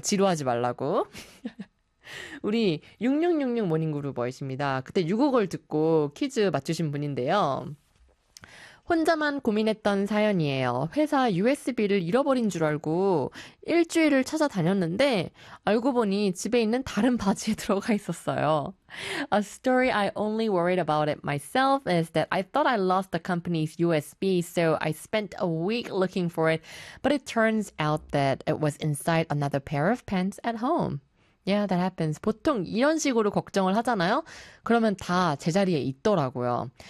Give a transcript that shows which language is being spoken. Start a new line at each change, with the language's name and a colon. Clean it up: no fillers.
Korean: 지루하지 말라고. 우리 6666 모닝그루버이십니다. 그때 6곡을 듣고 퀴즈 맞추신 분인데요. 혼자만 고민했던 사연이에요. 회사 USB를 잃어버린 줄 알고 일주일을 찾아다녔는데 알고 보니 집에 있는 다른 바지에 들어가 있었어요.
English: A story I only worried about it myself is that I thought I lost the company's USB, so I spent a week looking for it, but it turns out that it was inside another pair of pants at home. Yeah, that happens.
Korean: 보통 이런 식으로 걱정을 하잖아요? 그러면 다 제자리에 있더라고요.